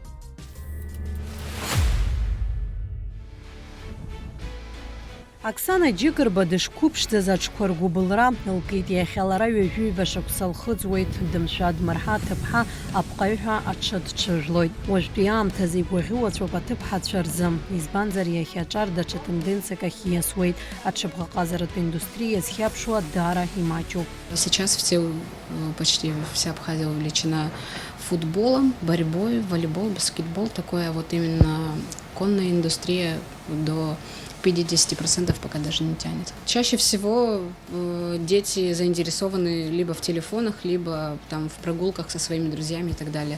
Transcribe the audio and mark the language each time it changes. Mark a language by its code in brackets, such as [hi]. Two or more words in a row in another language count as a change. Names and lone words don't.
[ab] Оксана Джикарба дышқәыԥшӡа аҽқәа былра лкит иахьалара ҩажәиба шықәса лхыҵуеит, дымшәа дмырҳа аҭыԥҳа апҟаҩҳәа аҽы дҽыжәлоит. Уажәтәи аамҭазы игәаӷьуацәоуп аҭыԥҳацәа рзы, избанзар иахьа аҿар даҽа тенденциак ахь ииасуеит. Аҽыбӷаҟазаратә индустрия зхьаԥшуа даара имаҷуп. [ru] Сейчас почти вся Абхазия увлечена футболом, борьбой, волейбол, баскетбол. Такое вот именно конная индустрия до 50% пока даже не тянет. Чаще всего дети заинтересованы либо в телефонах, либо там в прогулках со своими друзьями и так далее.